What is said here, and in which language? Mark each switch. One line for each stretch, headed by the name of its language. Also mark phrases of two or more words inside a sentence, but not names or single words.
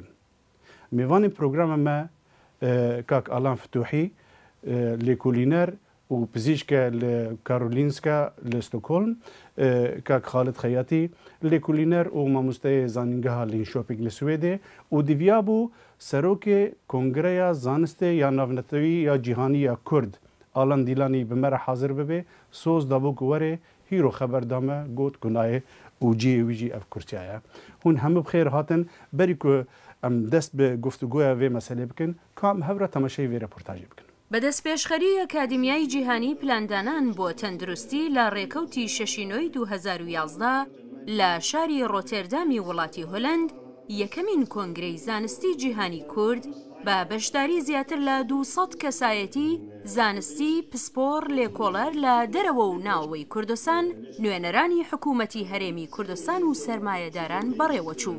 Kurdish: Mêvanên programa me Kak Alan Fituhî, lêkolîner û pizîşke li Karolinska li Stockholm, Kak Xalid Xeyatî, lêkolîner û mamosteyê zanîngeha Linköping li Swêdê û diviya bû serokê Kongreya Zanistê ya Navnetewî ya Cîhanî ya Kurd Alan Dîlanî bi me re hazir bibe, soz dabû ku werê hîro xeber dame got ku nayê û ciyê wî jî ev kursiya ye. Hûn hemû bi xêr hatin berî ku em dest bi guftûgoya vê meselê bikin, kam hev re temaşeyê vê reportajê bikin.
Central Kurdish: بەدەستپێشخەری ئەکادیمیای جیهانی پلاندانان بۆ تەندروستی لە ڕێکەوتی شەشینۆی 2011 لە شاری ڕۆتێردامی وڵاتی هۆلەند یەکەمین کۆنگرەی زانستی جیهانی کورد بە بەشداری زیاتر لە 200 کەسایەتی زانستی پسپۆر لێکۆڵەر لە دەرەوە و ناوەوەی کوردستان نوێنەرانی حکوومەتی هەرێمی کوردستان و سەرمایەداران بەڕێوەچوو.